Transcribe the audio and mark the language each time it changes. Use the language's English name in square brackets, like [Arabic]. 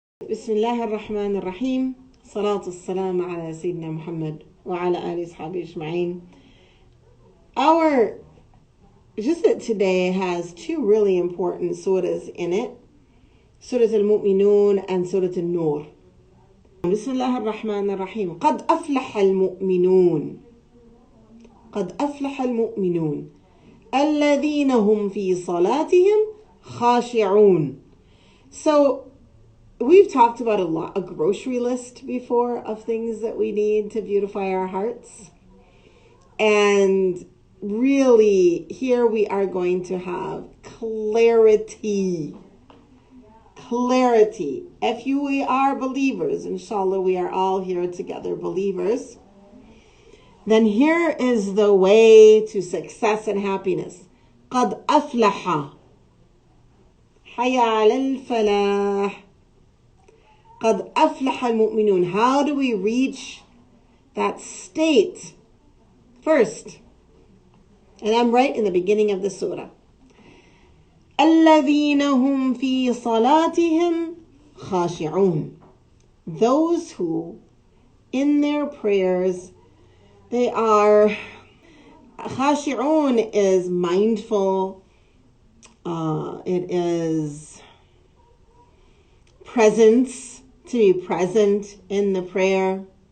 [Arabic] بسم الله الرحمن الرحيم صلاة السلام على سيدنا محمد وعلى آله وصحبه أجمعين. [English] Our visit today has two really important surahs in it, Surah Al-Mu'minun and Surah Al-Nur. [Arabic] بسم الله الرحمن الرحيم. قد أفلح المؤمنون قد أفلح المؤمنون الذين هم في صلاتهم خاشعون. [English] So we've talked about a grocery list before of things that we need to beautify our hearts. And really, here we are going to have clarity. Clarity. If we are believers, inshallah, we are all here together believers, then here is the way to success and happiness. [Arabic] قد أفلح حي على الفلاح. قد أفلح المؤمنون. [English] How do we reach that state? First, and I'm right in the beginning of the surah. [Arabic] الذين هم في صلاتهم خاشعون. [English] Those who, in their prayers, they are خاشعون is mindful. It is presence. To be present in the prayer.